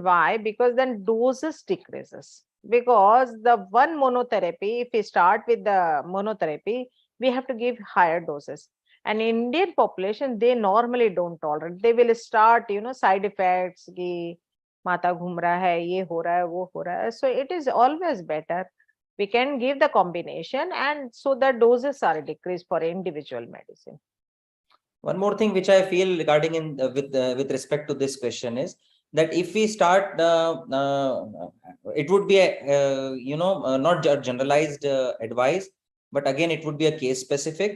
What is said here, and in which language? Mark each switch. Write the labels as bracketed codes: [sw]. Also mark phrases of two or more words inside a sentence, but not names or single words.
[en] Why? Because then doses decreases. Because the one monotherapy, if we start with the monotherapy, we have to give higher doses. And Indian population, they normally don't tolerate. They will start, side effects, [hi] ki mata ghum raha hai, ye ho raha hai, wo ho raha hai. [en] So it is always better. We can give the combination, and so the doses are decreased for individual medicine. One more thing which I feel regarding with respect to this question is that if we start, it would be a not generalized advice, but again it would be a case specific.